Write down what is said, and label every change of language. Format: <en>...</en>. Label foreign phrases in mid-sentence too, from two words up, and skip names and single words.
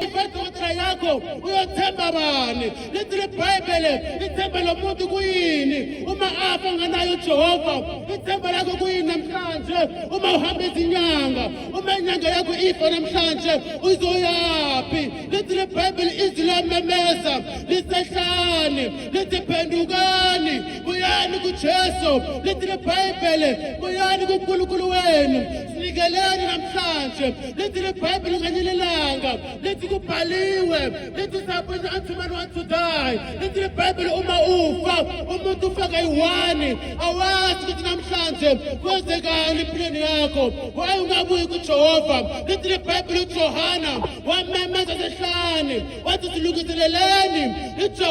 <zu>Ifedotra yakho uyothemba bani? Lithi libhayibheli ithemba lomuntu kuyini uma afa nganayo uJehova? Ithemba lakho kuyini namhlanje uma uhamba izinyanga? Uma inyanga yakho ifa namhlanje uzoyaphi? Lithi libhayibheli izwi liyamemeza lisehlane lithi phendukani buyani kuJesu. Lithi libhayibheli buyani kuNkulunkulu wenu sinikeleni namhlanje. Lithi libhayibheli nganyilelanga lithi kubhaliwe lithi</zu> <en>suppose unto man want to die.</en> <zu>Lithi libhayibheli uma ufa umuntu ufa kayi-1 awazi ukuthi namhlanje kwenzekani empilweni yakho. Waye ungabuyi kuJehova. Lithi libhayibheli uJohana wamemeza sehlane wathi silungiseleleni uJehova uyeza.</zu>